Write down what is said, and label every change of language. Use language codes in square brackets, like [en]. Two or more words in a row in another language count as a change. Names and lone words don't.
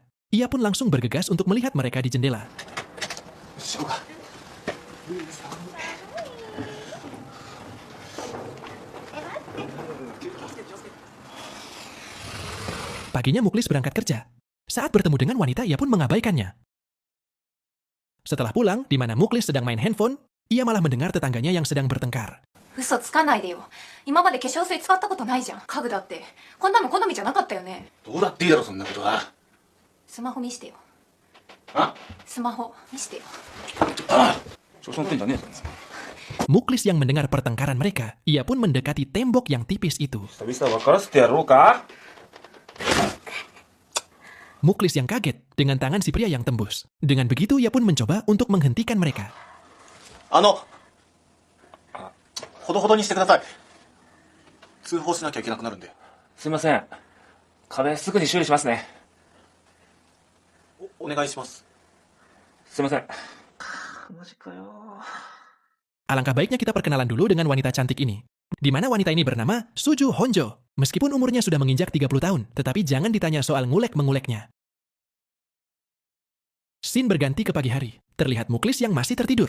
[id] Ia pun langsung bergegas untuk melihat mereka di jendela. Paginya Muklis berangkat kerja. Saat bertemu dengan wanita, ia pun mengabaikannya. Setelah pulang, di mana Muklis sedang main handphone, ia malah mendengar tetangganya yang sedang bertengkar. [ja] 嘘つかないでよ。今まで化粧水使ったことないじゃん。家具だって。こんなの好みじゃなかったよね。どうだっていいだろ、そんなことは。スマホ見してよ。あスマホ見してよ。調子乗ってんじゃねえぞ。 [id] Muklis yang mendengar pertengkaran mereka, ia pun mendekati tembok yang tipis itu. [ja] 久々分からせてやろうか。 [id] Muklis yang kaget dengan tangan si pria yang tembus. Dengan begitu, ia pun mencoba untuk menghentikan mereka. [ja] ほどほどにしてください。通報しなきゃいけなくなるんで。すいません。壁すぐに修理しますね。お願いします。すいません。 [id] Alangkah baiknya kita perkenalan dulu dengan wanita cantik ini. Di mana wanita ini bernama Suju Honjo. Meskipun umurnya sudah menginjak 30 tahun, tetapi jangan ditanya soal ngulek-menguleknya. Scene berganti ke pagi hari. Terlihat Muklis yang masih tertidur.